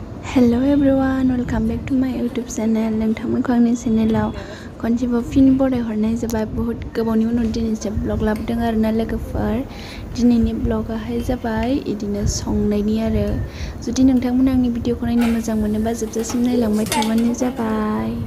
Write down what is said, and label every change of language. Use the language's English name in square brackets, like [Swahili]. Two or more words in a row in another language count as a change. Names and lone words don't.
[English] Hello everyone, welcome back to my YouTube channel. [Bodo] नोंथांमोनखौ आंनि चेनेलाव खनसेबाव फिन बरायहरनाय जाबाय। बहुत गोबावनि उनाव दिनैसो ब्लग लाबोदों आरोना लोगोफोर। दिनैनि ब्लगाहाय जाबाय इदिनो संनायनि आरो। जुदि नोंथांमोना आंनि भिडिअखौ नायनो मोजां मोनोबा जोबजासिम नायलांबाय थाबानो जाबाय।